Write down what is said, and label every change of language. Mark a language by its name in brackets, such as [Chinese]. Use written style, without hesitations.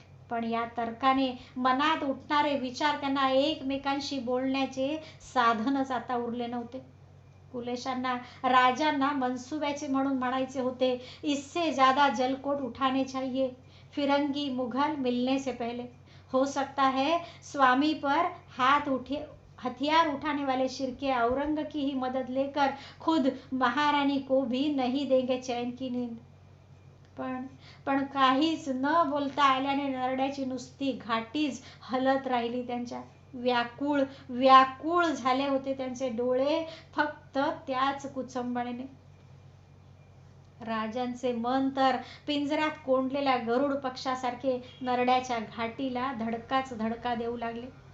[Marathi] पण या तर्काने मनात उठणारे विचार त्यांना एकमेकांशी बोलण्याचे साधनच आता उरले नव्हते. कुलेशांना राजांना मनसुब्याचे म्हणून म्हणायचे होते, [Hindi] इससे ज्यादा जलकोट उठाने चाहिए, फिरंगी मुघल मिलने से पहले. हो सकता है स्वामी पर हथियार उठाने वाले शिर्के औरंग की ही मदद लेकर खुद महारानी को भी नहीं देंगे चैन की नींद. [Marathi] पण काहीच न बोलता आल्याने नरड्याची नुसती घाटीच हलत राहिली त्यांच्या. व्याकुळ व्याकुळ झाले होते त्यांचे डोळे फक्त त्याच कुचंबणेने. राजांचे मन तर पिंजऱ्यात कोंडलेल्या गरुड पक्षासारखे नरड्याच्या घाटीला धडकाच धडका देऊ लागले.